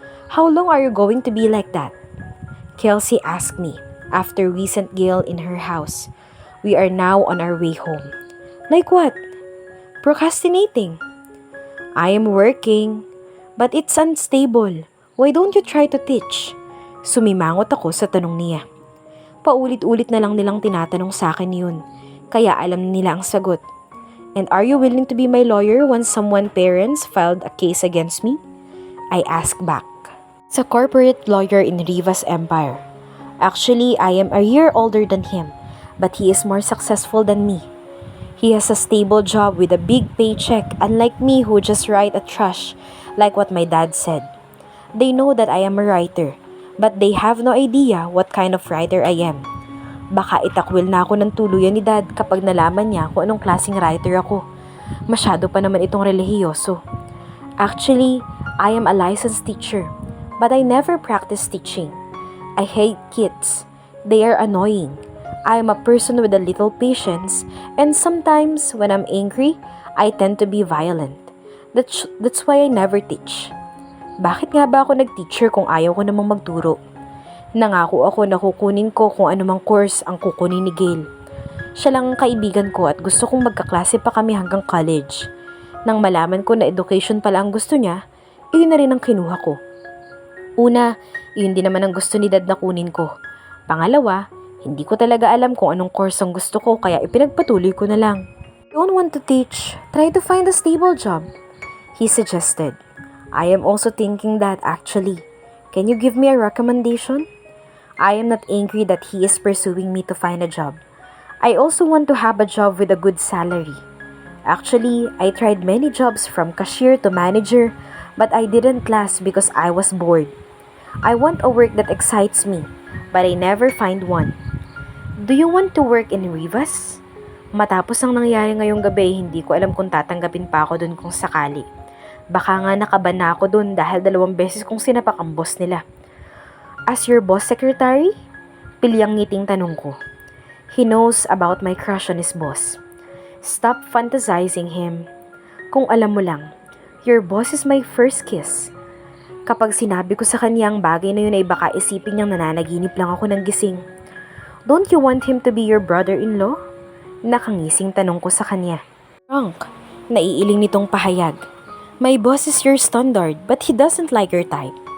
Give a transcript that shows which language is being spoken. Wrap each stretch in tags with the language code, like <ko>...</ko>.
<en>How long are you going to be like that? Kelsey asked me after we sent Gail in her house. We are now on our way home. Like what? Procrastinating. I am working, but it's unstable. Why don't you try to teach?</en> <tl>Sumimangot ako sa tanong niya. Paulit-ulit na lang nilang tinatanong sa akin yun, kaya alam nila ang sagot.</tl> <en>And are you willing to be my lawyer once someone's parents filed a case against me? I asked back. It's a corporate lawyer in Rivas Empire. Actually, I am a year older than him, but he is more successful than me. He has a stable job with a big paycheck, unlike me who just write a trash, like what my dad said. They know that I am a writer, but they have no idea what kind of writer I am.</en> <tl>Baka itakwil na ako ng tuluyan ni Dad kapag nalaman niya kung anong klaseng writer ako. Masyado pa naman itong relihiyoso.</tl> <en>Actually, I am a licensed teacher, but I never practice teaching. I hate kids. They are annoying. I am a person with a little patience, and sometimes when I'm angry, I tend to be violent. That's why I never teach.</en> <tl>Bakit nga ba ako nag-teacher kung ayaw ko namang magturo? Nangako ako na kukunin ko kung anumang course ang kukunin ni Gail. Siya lang ang kaibigan ko at gusto kong magkaklase pa kami hanggang college. Nang malaman ko na education pala ang gusto niya, iyon na rin ang kinuha ko. Una, iyon din naman ang gusto ni Dad na kunin ko. Pangalawa, hindi ko talaga alam kung anong course ang gusto ko kaya ipinagpatuloy ko na lang.</tl> <en>Don't want to teach, try to find a stable job, he suggested. I am also thinking that actually. Can you give me a recommendation? I am not angry that he is pursuing me to find a job. I also want to have a job with a good salary. Actually, I tried many jobs from cashier to manager, but I didn't last because I was bored. I want a work that excites me, but I never find one. Do you want to work in Rivas?</en> <tl>Matapos ang nangyari ngayong gabi, hindi ko alam kung tatanggapin pa ako dun kung sakali. Baka nga nakaban na ako dun dahil 2 beses kong sinapak ang boss nila.</tl> <en>As your boss secretary?</en> <tl>Pilyang ngiting tanong ko.</tl> <en>He knows about my crush on his boss. Stop fantasizing him.</en> <tl>Kung alam mo lang,</tl> <en>your boss is my first kiss.</en> <tl>Kapag sinabi ko sa kanya ang bagay na yun ay baka isipin niyang nananaginip lang ako ng gising.</tl> <en>Don't you want him to be your brother-in-law?</en> <tl>Nakangising tanong ko sa kanya. Drunk, naiiling nitong pahayag.</tl> <en>My boss is your standard but he doesn't like your type.</en>